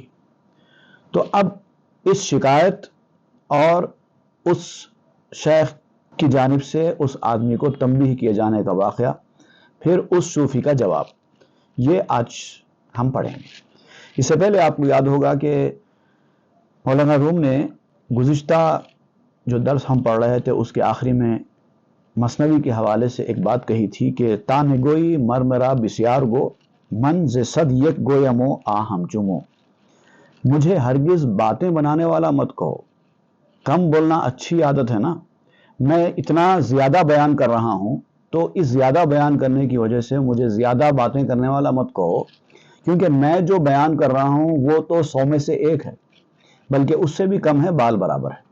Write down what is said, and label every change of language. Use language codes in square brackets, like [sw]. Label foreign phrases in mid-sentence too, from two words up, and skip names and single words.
[ur] تو اب اس شکایت اور اس شیخ کی جانب سے اس آدمی کو تنبیہ کیے جانے کا واقعہ، پھر اس صوفی کا جواب، یہ آج ہم پڑھیں گے۔ اس سے پہلے آپ کو یاد ہوگا کہ مولانا روم نے گزشتہ جو درس ہم پڑھ رہے تھے اس کے آخری میں مثنوی کے حوالے سے ایک بات کہی تھی کہ [fa] تا نگوئی مرمرا بسیار گو من ز صد یک گویمو آہم چمو، [ur] مجھے ہرگز باتیں بنانے والا مت کہو، کم بولنا اچھی عادت ہے نا، میں اتنا زیادہ بیان کر رہا ہوں تو اس زیادہ بیان کرنے کی وجہ سے مجھے زیادہ باتیں کرنے والا مت کہو، کیونکہ میں جو بیان کر رہا ہوں وہ تو 100 میں سے 1 ہے، بلکہ اس سے بھی کم ہے، بال برابر ہے۔